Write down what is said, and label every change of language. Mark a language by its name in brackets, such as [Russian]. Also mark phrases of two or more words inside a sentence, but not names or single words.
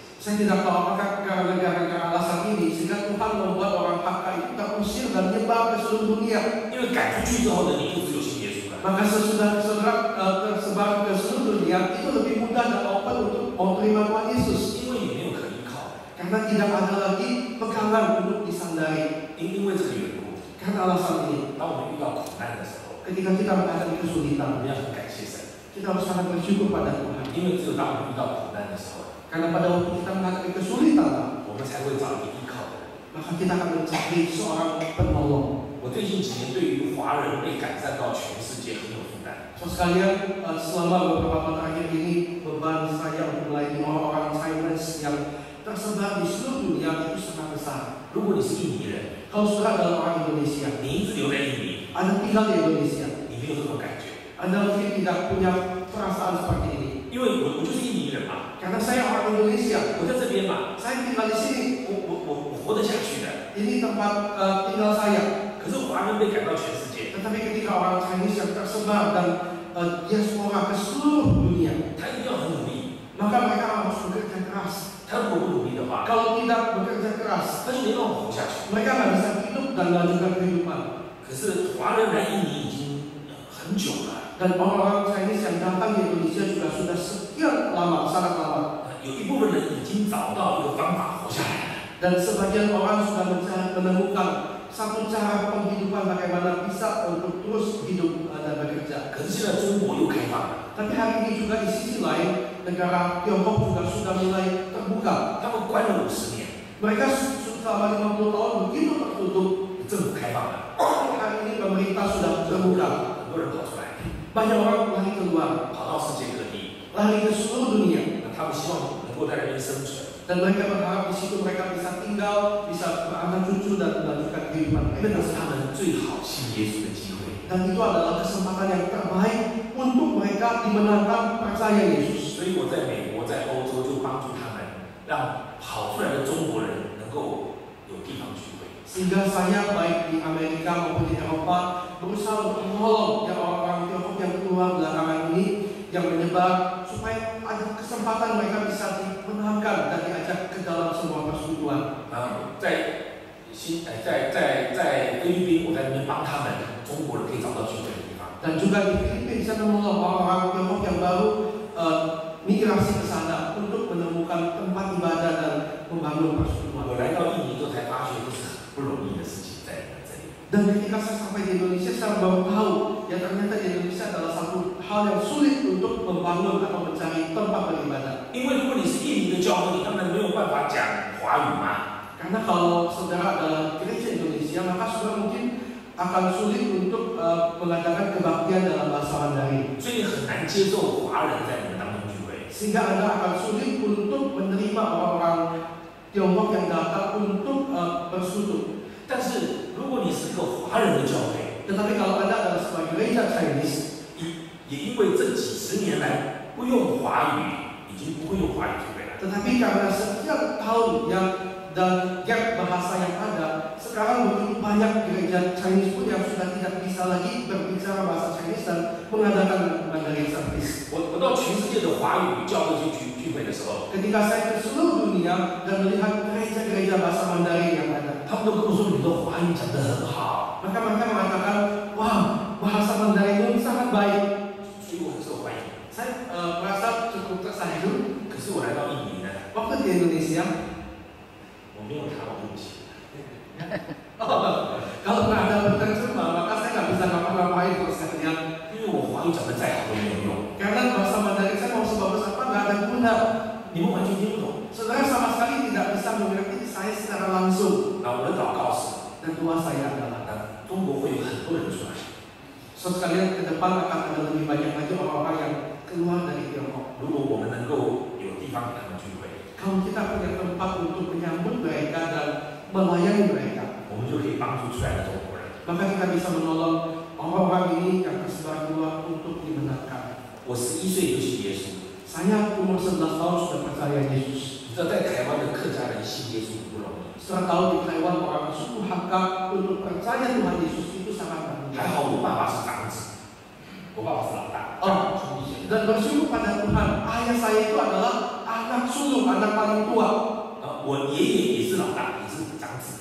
[Indonesian] Saya tidak tahu apakah gara-gara alasan ini sehingga Tuhan membuat orang Hakka itu terusir dan menyebar ke seluruh dunia. [Chinese] 因为赶出去之后呢，你就只有信耶稣了。 [Indonesian] Maka sesudah saudara tersebar ke seluruh dunia, itu lebih mudah dan open untuk menerima Tuhan Yesus. [Chinese] 因为你没有可依靠， [Indonesian] Karena tidak ada lagi pegangan untuk disandari. [Chinese] 因为这个缘故， [Indonesian] Karena alasan ini, [Chinese] 当我们遇到苦难的时候， [Indonesian] ketika kita menghadapi [Chinese] 我 [Indonesian] kesulitan, [Chinese] 们要很感谢神， [Indonesian] kita harus sangat bersyukur pada Tuhan. [Chinese] 因为只有当我们遇到苦难的时候， [Indonesian] Karena pada waktu kita menghadapi kesulitan, [Chinese] 我们才会找一个依靠的人。 [Indonesian] maka kita akan mencari seorang penolong. [Chinese] 我最近几年对于华人被赶散到全世界很有负担。 [Indonesian] So sekalian, selama beberapa tahun terakhir ini beban saya untuk melayani orang-orang Chinese yang tersebar di seluruh dunia itu sangat besar. [Chinese] 如果你是印尼人， [Indonesian] Kalau saudara adalah orang Indonesia, [Chinese] 你一直留在印尼， [Indonesian] Anda tinggal di Indonesia, [Chinese] 你没有这种感觉， [Indonesian] Anda mungkin tidak punya perasaan seperti ini. [Chinese] 因为我就是印尼人嘛， [Indonesian] Karena saya orang Indonesia, [Chinese] 我在这边嘛， [Indonesian] saya tinggal di sini. [Chinese] 我活得下去的。 [Indonesian] Ini tempat tinggal saya. [Chinese] 可是华人被赶到全世界， [Indonesian] Tetapi ketika orang Chinese yang tersebar dan diaspora ke seluruh dunia, [Chinese] 他一定要很努力。 [Indonesian] maka mereka harus bekerja keras. [Chinese] 他如果不努力的话， [Indonesian] Kalau tidak bekerja keras, [Chinese] 他就没办法活下去。 [Indonesian] mereka nggak bisa hidup dan melanjutkan kehidupan. [Chinese] 可是华人来印尼已经很久了， [Indonesian] Dan orang-orang Chinese yang datang di Indonesia juga sudah sekian lama, sangat lama. [Chinese] 有一部分人已经找到一个方法活下来了。 [Indonesian] Dan sebagian orang sudah menemukan satu cara penghidupan bagaimana bisa untuk terus hidup dan bekerja. [Chinese] 可是现在中国又开放了， [Indonesian] Tapi hari ini juga di sisi lain, negara Tiongkok juga sudah mulai terbuka. [Chinese] 他们关了50年， [Indonesian] Mereka selama 50 tahun begitu tertutup. [Chinese] 政府开放了， [Indonesian] Hari ini pemerintah sudah terbuka. [Chinese] 很多人跑出来， [Indonesian] Banyak orang lari keluar, [Chinese] 跑到世界各地， [Indonesian] lari ke seluruh dunia. [Chinese] 那他们希望能够在那边生存。 [Indonesian] Dan mereka berharap di situ mereka bisa tinggal, bisa beranak cucu dan melanjutkan kehidupan [Chinese] 那 [Indonesian] mereka. [Chinese] 是他们最好信耶稣的机会。 [Indonesian] Dan itu adalah kesempatan yang terbaik untuk mereka dimenangkan percaya Yesus. [Chinese] 所以我在美国、在欧洲就帮助他们，让跑出来的中国人能够有地方聚会。 [Indonesian] Sehingga saya baik di Amerika maupun di Eropa berusaha untuk menolong yang orang-orang Tiongkok yang keluar belakangan ini yang menyebar supaya ada kesempatan mereka bisa dimenangkan dan diajak ke dalam sebuah persekutuan. [Chinese] 在菲律宾，我在那边帮他们中国人可以找到聚会的地方。 [Indonesian] Dan juga di Filipina saya menolong orang-orang Tiongkok yang baru migrasi ke sana untuk menemukan tempat ibadah dan membangun persekutuan. [Chinese] 我来到印尼之后才发现，这是很不容易的事情在这里。 [Indonesian] Dan ketika saya sampai di Indonesia, saya baru tahu ya ternyata di Indonesia adalah satu hal yang sulit untuk membangun atau mencari tempat beribadah. [Chinese] 因为如果你是印尼的教会，你根本没有办法讲华语嘛。 [Indonesian] Karena kalau saudara adalah gereja Indonesia, maka saudara mungkin akan sulit untuk mengadakan kebaktian dalam bahasa Mandarin. [Chinese] 所以很难接受华人在你们当中聚会。 [Indonesian] Sehingga Anda akan sulit untuk menerima orang-orang Tiongkok yang datang untuk bersekutu. [Chinese] 但是如果你是个华人的教会， [Indonesian] Tetapi kalau Anda adalah sebagai gereja Chinese. [Chinese] 也因为这几十年来不用华语，已经不会用华语聚会了。 [Indonesian] Tetapi karena sekian tahun dan gap bahasa yang ada, sekarang begitu banyak gereja Chinese pun yang sudah tidak bisa lagi berbicara bahasa Chinese dan mengadakan [English] Mandarin service. [Chinese] 我到全世界的华语教会去聚会的时候， [Indonesian] Ketika saya ke seluruh dunia dan melihat gereja-gereja bahasa Mandarin yang ada, [Chinese] 他们都跟我说你的华语讲得很好， [Indonesian] maka mereka mengatakan, wah bahasa Mandarinmu sangat baik. [Chinese] 所以我很受欢迎。 [Indonesian] Saya merasa cukup tersanjung. [Chinese] 可是我来到印尼呢， [Indonesian] Waktu di Indonesia, [Chinese] 我没有台湾对不起。 [Indonesian] kalau nggak ada penerjemah, maka saya nggak bisa ngapa-ngapain kalau saya lihat. [Chinese] 因为我华语讲得再好都没有用， [Indonesian] Karena bahasa Mandarin saya mau sebagus apa nggak ada guna. [Chinese] 你们完全听不懂。 [Indonesian] Saudara sama sekali tidak bisa mengerti saya secara langsung. [Chinese] 那我的祷告是， [Indonesian] Dan doa saya adalah, [Chinese] 中国会有很多人出来。 [Indonesian] saudara sekalian ke depan akan ada lebih banyak lagi orang-orang yang keluar dari Tiongkok. [Chinese] 如果我们能够有地方给他们聚会， [Indonesian] Kalau kita punya tempat untuk menyambut mereka dan melayani mereka, [Chinese] 我们就可以帮助出来的中国人。 [Indonesian] maka kita bisa menolong orang-orang ini yang tersebar keluar untuk dibenarkan. [Chinese] 我11岁就信耶稣， [Indonesian] Saya umur 11 tahun sudah percaya Yesus. [Chinese] 你知道在台湾的客家人信耶稣不容易。 [Indonesian] Setelah tahu di Taiwan orang suku Hakka untuk percaya Tuhan Yesus itu sangat bagus. [Chinese] 还好我爸爸是长子，我爸爸是老大。 [Indonesian] Oh, dan bersyukur pada Tuhan, ayah saya itu adalah anak sulung, anak paling tua. [Chinese] 我爷爷也是老大，也是长子。